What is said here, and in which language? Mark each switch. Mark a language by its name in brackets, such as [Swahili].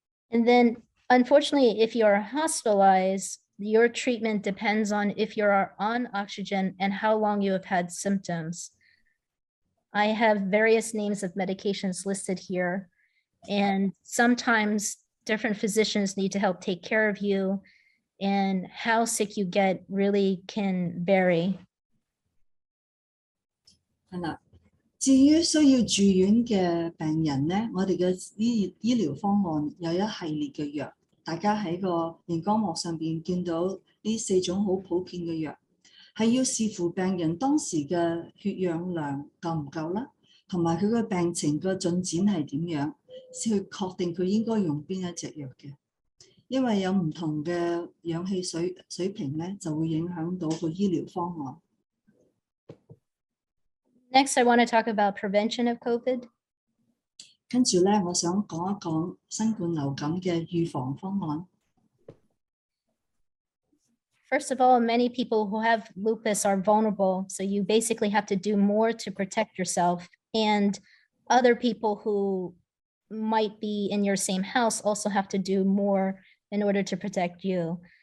[English] And then, unfortunately, if you're hospitalized, your treatment depends on if you're on oxygen and how long you have had symptoms. I have various names of medications listed here, and sometimes different physicians need to help take care of you, and how sick you get really can vary. [Cantonese] 係啦，至於需要住院嘅病人咧，我哋嘅醫療方案有一系列嘅藥。大家喺個熒光幕上邊見到呢4種好普遍嘅藥，係要視乎病人當時嘅血氧量夠唔夠啦，同埋佢個病情個進展係點樣，先去確定佢應該用邊一隻藥嘅。因為有唔同嘅氧氣水平咧，就會影響到個醫療方案。 [English] Next, I want to talk about prevention of COVID. [Cantonese] 跟住咧，我想講一講新冠流感嘅預防方案。 [English] First of all, many people who have lupus are vulnerable, so you basically have to do more to protect yourself. And other people who might be in your same house also have to do more in order to protect you.